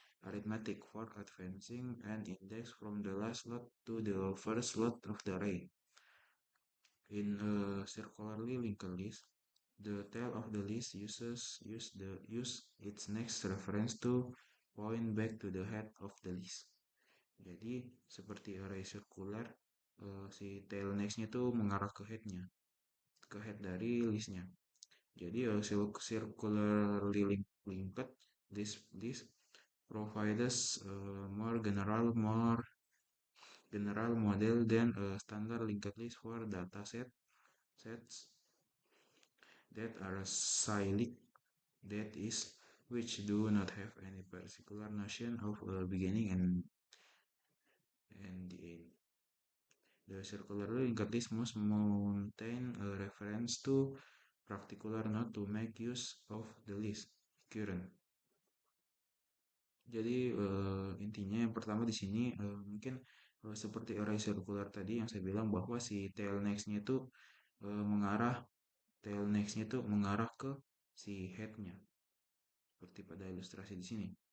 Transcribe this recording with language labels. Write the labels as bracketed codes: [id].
[en] arithmetic for advancing an index from the last slot to the first slot of the array. In a circularly linked list, the tail of the list use its next reference to point back to the head of the list. [id] Jadi seperti array sirkular, si tail nextnya tuh mengarah ke headnya, ke head dari listnya. [en] Jadi circularly linked list provides more general model than a standard linked list for data sets that are cyclic, that is, which do not have any particular notion of a beginning and the end. The circularly linked list must maintain a reference to particular node to make use of the list current. [id] Jadi intinya yang pertama di sini mungkin seperti array circular tadi yang saya bilang bahwa si tail next-nya itu mengarah ke si head-nya seperti pada ilustrasi di sini.